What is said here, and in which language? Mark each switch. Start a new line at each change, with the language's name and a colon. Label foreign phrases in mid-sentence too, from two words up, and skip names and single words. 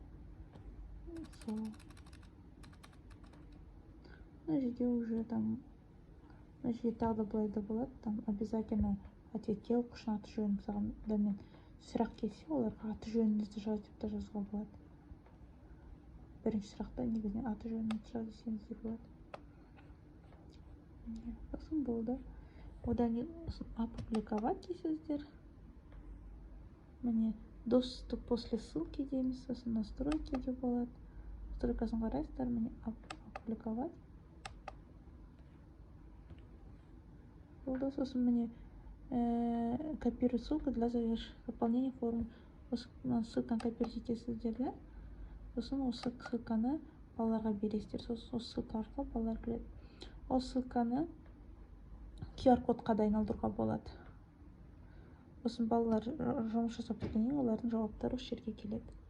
Kazakh: Мына жерге
Russian: уже там
Kazakh: мына жерге тағы да былай да болады,
Russian: там обязательно ответте
Kazakh: оқушының аты жөнін, мысалға мен сұрақ келсе, оларға аты жөніңізді жаз деп те жазуға болады. Бірінші сұрақта негізінен аты жөніңізді жаз десеңіз де болады. Сосын болды. Одан опубликовать дейсіздер. Міне
Russian: доступ после ссылки
Kazakh: дейміз, сосын настройки деп болады. Настройкасын қарайсыздар, міне опубликовать. Болды, сосын міне
Russian: копируй ссылку для заполнения формы.
Kazakh: Осы ссылканы копировать етесіздер, да? Сосын осы ссылканы балаларға бересіздер. Сосын осы ссылка арқылы балалар кіреді. Осы ссылканы QR-кодқа да айналдыруға болады. Сосын балалар жұмыс жасап біткеннен кейін олардың жауаптары осы жерге келеді.